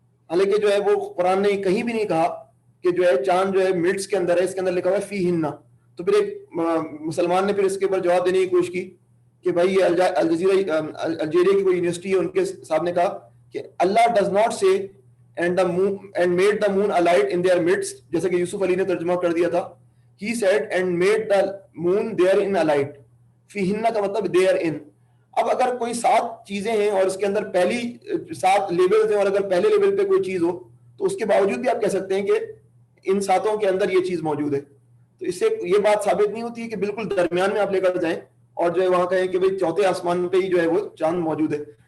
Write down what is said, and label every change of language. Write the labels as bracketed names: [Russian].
[Urdu] حالانکہ جو ہے وہ قرآن نے کہیں بھی نہیں کہا کہ جو ہے چاند جو ہے مڈس کے اندر ہے، اس کے اندر لکھا ہوا ہے فیہن. تو پھر ایک مسلمان نے پھر اس کے اوپر جواب دینے کی کوشش کی کہ بھائی یہ الجزیرہ الجیریا کی کوئی یونیورسٹی ہے، ان کے صاحب نے کہا کہ اللہ [English] does not say and made the moon a light in their midst, [Urdu] جیسا کہ یوسف علی نے ترجمہ کر دیا تھا. [English] He said and made the moon therein a light. [Urdu] فیہن کا مطلب therein. اب اگر کوئی 7 چیزیں ہیں اور اس کے اندر پہلی 7 لیولز ہیں اور اگر پہلے لیول پہ کوئی چیز ہو تو اس کے باوجود بھی آپ کہہ سکتے ہیں کہ ان 7 کے اندر یہ چیز موجود ہے. تو اس سے یہ بات ثابت نہیں ہوتی ہے کہ بالکل درمیان میں آپ لے کر جائیں اور جو ہے وہاں کہیں کہ بھئی چوتھے آسمان پہ ہی جو ہے وہ چاند موجود ہے.